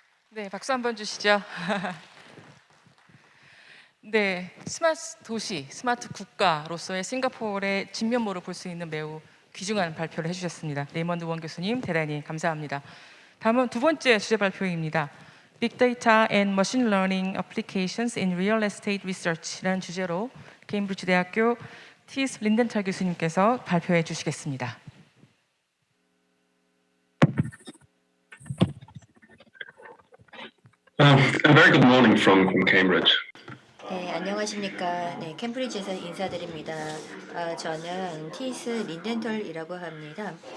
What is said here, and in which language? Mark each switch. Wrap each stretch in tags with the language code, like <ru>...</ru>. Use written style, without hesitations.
<ko>네, 박수 한번 주시죠. 네, 스마트 도시, 스마트 국가로서의 싱가포르의 진면모를 볼 수 있는 매우 귀중한 발표를 해주셨습니다. 레이먼드 원 교수님 대단히 감사합니다. 다음은 두 번째 주제 발표입니다. Big Data and Machine Learning Applications in Real Estate Research라는 주제로 케임브리지 대학교 티스 린덴털 교수님께서 발표해 주시겠습니다.</ko> <en>A very good morning from Cambridge.</en> <ko>네, 안녕하십니까. 네, 캠브리지에서 인사드립니다. 저는 티스 린덴털이라고 합니다.</ko>